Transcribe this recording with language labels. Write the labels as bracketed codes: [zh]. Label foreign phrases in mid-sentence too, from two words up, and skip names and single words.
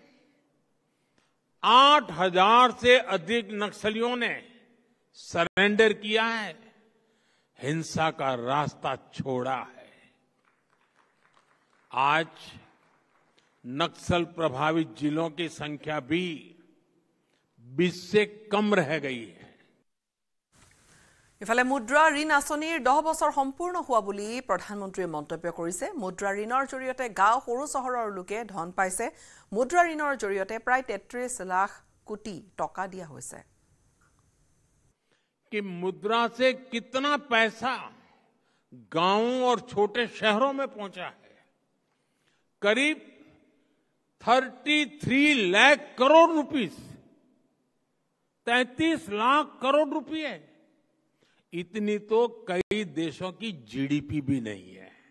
[hi] 8,000 से अधिक नक्सलियों ने सरेंडर किया है हिंसा का रास्ता छोड़ा है आज नक्सल प्रभावित जिलों की संख्या भी 20 से कम रह गई है [as] ইফালে মুদ্ৰা ঋণ আঁচনিৰ 10 বছৰ সম্পূৰ্ণ হোৱা বুলি প্ৰধানমন্ত্ৰীয়ে মন্তব্য কৰিছে মুদ্ৰা ঋণৰ জৰিয়তে গাঁও সৰু চহৰৰ লোকে ধন পাইছে মুদ্ৰা ঋণৰ জৰিয়তে প্ৰায় 33 লাখ কোটি টকা দিয়া হৈছে [hi] कि मुद्रा से कितना पैसा गांवों और छोटे शहरों में पहुंचा है करीब 33 लाख करोड़ रुपीस 33 लाख करोड़ रुपए इतनी तो कई देशों की जीडीपी भी नहीं है